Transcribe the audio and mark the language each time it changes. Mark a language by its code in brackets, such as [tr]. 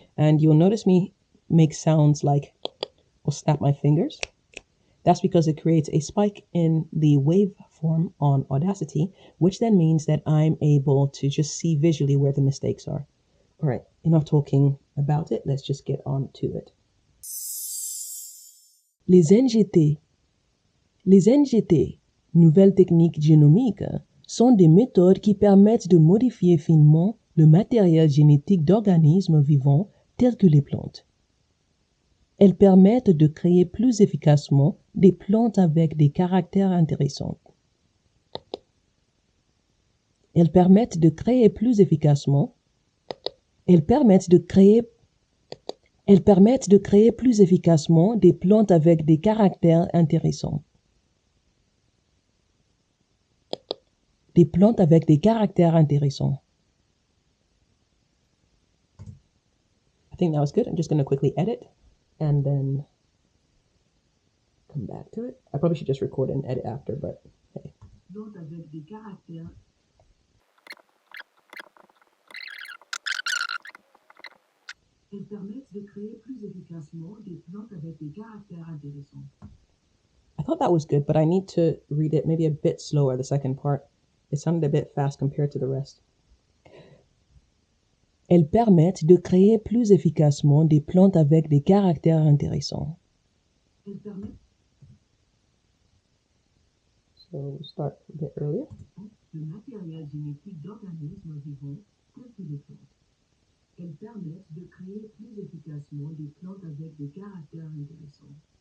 [en] And you'll notice me make sounds like or snap my fingers. That's because it creates a spike in the waveform on Audacity, which then means that I'm able to just see visually where the mistakes are. All right, enough talking about it. Let's just get on to it. [fr] Les NGT, nouvelles techniques génomiques, sont des méthodes qui permettent de modifier finement le matériel génétique d'organismes vivants tels que les plantes. Elles permettent de créer plus efficacement des plantes avec des caractères intéressants. Elles permettent de créer plus efficacement des plantes avec des caractères intéressants. Des plantes avec des caractères intéressants. [en] I think that was good. I'm just going to quickly edit and then come back to it. I probably should just record and edit after, but hey. [fr] Plantes avec des caractères. Elles permettent de créer plus efficacement des plantes avec des caractères intéressants. [en] I thought that was good, but I need to read it maybe a bit slower, the second part. It sounded a bit fast compared to the rest. [fr] Elles permettent de créer plus efficacement des plantes avec des caractères intéressants. [en] So we'll start a bit earlier. [fr] Le matériel génétique d'organismes vivants tels que les plantes. Elles permettent de créer plus efficacement des plantes avec des caractères intéressants.